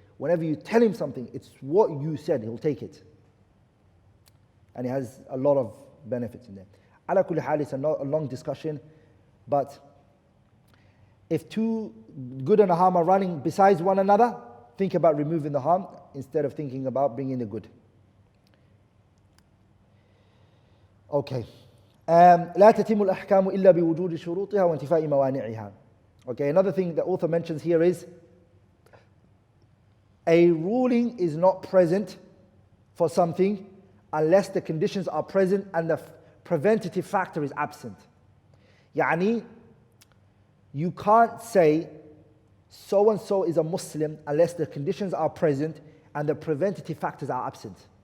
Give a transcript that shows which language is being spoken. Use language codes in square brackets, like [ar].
[en] Whenever you tell him something, it's what you said, he'll take it. And it has a lot of benefits in there. [ar] Ala kulli hal, [en] it's a long discussion, but if two good and a harm are running besides one another, think about removing the harm instead of thinking about bringing the good. Okay. [ar] لا تتم الأحكام إلا بوجود شروطها وانتفاء موانعها. [en] Okay, another thing the author mentions here is a ruling is not present for something unless the conditions are present and the preventative factor is absent. يعني, you can't say so and so is a Muslim unless the conditions are present and the preventative factors are absent.